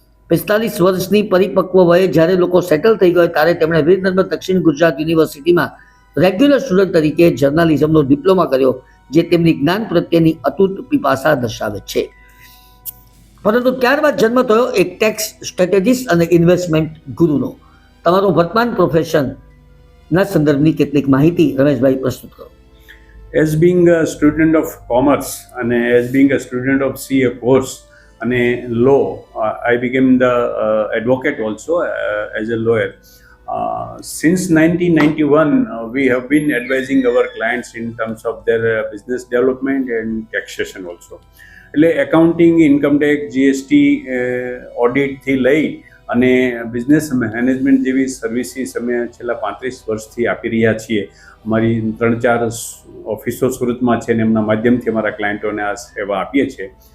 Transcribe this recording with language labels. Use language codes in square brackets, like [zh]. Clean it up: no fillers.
[gu] 45 વર્ષની પરિપક્વ વયે જ્યારે લોકો સેટલ થઈ ગયા ત્યારે તેમણે વીર નર્મદ દક્ષિણ ગુજરાત યુનિવર્સિટીમાં રેગ્યુલર સ્ટુડન્ટ તરીકે જર્નાલિઝમનો ડિપ્લોમા કર્યો, જે તેમની જ્ઞાન પ્રત્યેની અતૂટ પીપાસા દર્શાવે છે. પરંતુ ત્યારબાદ જન્મ થયો એક ટેક્સ સ્ટ્રેટેજિસ્ટ અને ઇન્વેસ્ટમેન્ટ ગુરુનો. તમારું વર્તમાન પ્રોફેશનના સંદર્ભની કેટલીક માહિતી રમેશભાઈ પ્રસ્તુત કરો. [en] As being a student of commerce and as being a student of CA course and law, I became the advocate also as a lawyer. Since 1991, we have been advising our clients in terms of their business development and taxation also. [gu] એટલે accounting, income tax, GST, ઓડિટથી લઈ અને business management જેવી services અમે છેલ્લા 35 વર્ષથી આપી રહ્યા છીએ. અમારી 3-4 ઓફિસો સુરતમાં છે અને એમના માધ્યમથી અમારા ક્લાયન્ટોને આ સેવા આપીએ છીએ.